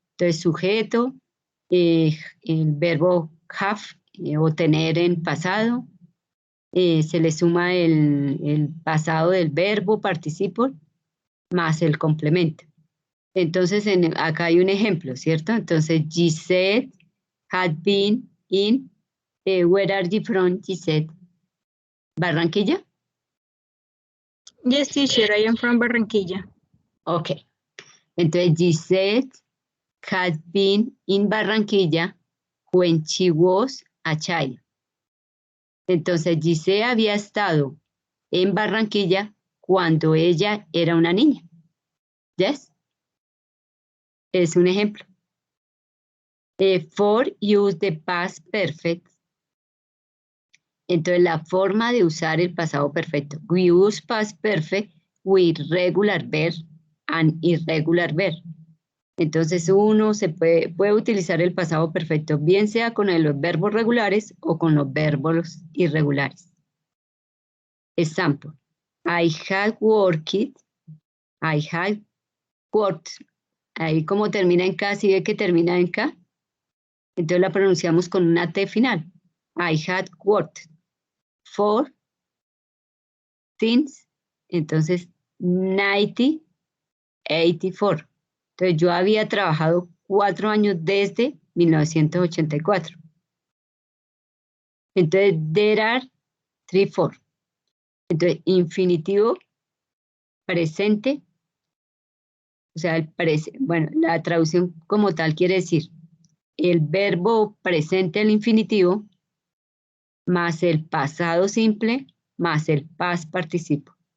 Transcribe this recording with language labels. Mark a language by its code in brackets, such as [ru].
[es] Entonces sujeto, el verbo have o tener en pasado, se le suma el pasado del verbo, participo, más el complemento. Entonces, acá hay un ejemplo, ¿cierto? [en] Entonces, Gisette had been in, where are you from, Gisette? [es] ¿Barranquilla? [en] Yes, teacher, I am from Barranquilla. Ok. Entonces, Gisette had been in Barranquilla when she was a child. [es] Entonces, Gisette había estado en Barranquilla cuando ella era una niña. ¿Yes? Es un ejemplo. [en] For use the past perfect. [es] Entonces, la forma de usar el pasado perfecto. [en] We use past perfect with regular verb and irregular verb. [es] Entonces, uno se puede utilizar el pasado perfecto, bien sea con los verbos regulares o con los verbos irregulares. Example. [en] I had worked. I had worked. [es] Ahí como termina en K, ¿sí ve que termina en K? Entonces la pronunciamos con una T final. [en] I had worked for since, entonces 1984. [es] Entonces yo había trabajado 4 años desde 1984. Entonces [en] there are 3, 4. [es] Entonces infinitivo presente, o sea, bueno, la traducción como tal quiere decir el verbo presente al infinitivo más el pasado simple más el past participo.